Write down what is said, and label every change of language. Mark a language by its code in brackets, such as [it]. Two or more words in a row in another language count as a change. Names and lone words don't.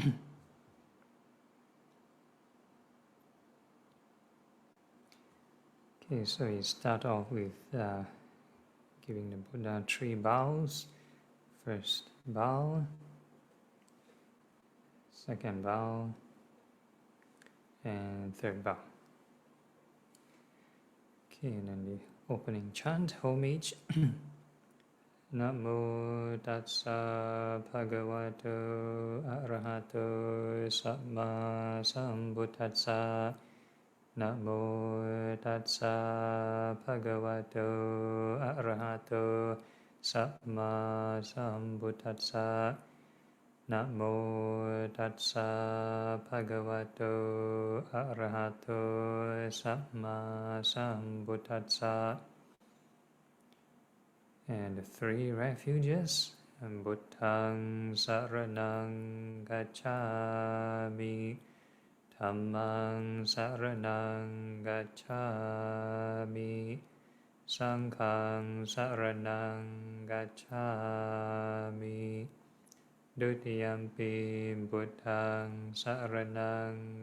[en] Okay, so we start off with giving the Buddha 3 bows. First bow, second bow, and third bow. Okay, and then the opening chant, homage. [pi] Namo tassa bhagavato arahato samma sambuddhassa. Namo tassa bhagavato arahato samma sambuddhassa. Namo tassa bhagavato arahato samma sambuddhassa. [en] And the 3 refuges, [pi] Buddhang saranang gacchami, Dhammang saranang gacchami, Sanghang saranang gacchami, Dutiyampi Buddhang saranang